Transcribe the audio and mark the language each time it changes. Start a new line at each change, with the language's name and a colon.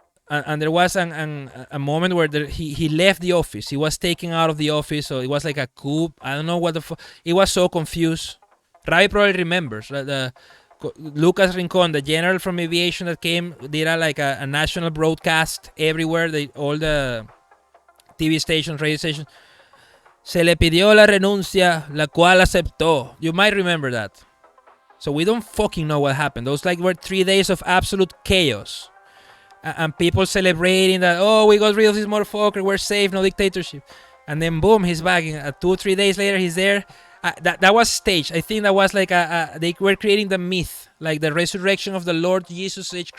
English: And there was a moment where he left the office. He was taken out of the office, so it was like a coup. I don't know what the fuck. It was so confused. Ravi probably remembers. Lucas Rincon, the general from aviation that came, did a national broadcast everywhere. All the TV stations, radio stations.
Spanish: Se le pidió la renuncia, la cual aceptó.
English: You might remember that. So we don't fucking know what happened. Those were 3 days of absolute chaos. And people celebrating that, oh, we got rid of this motherfucker, we're safe, no dictatorship. And then boom, he's back. 2 or 3 days later, he's there. That was staged. I think that was they were creating the myth, like the resurrection of the Lord Jesus H.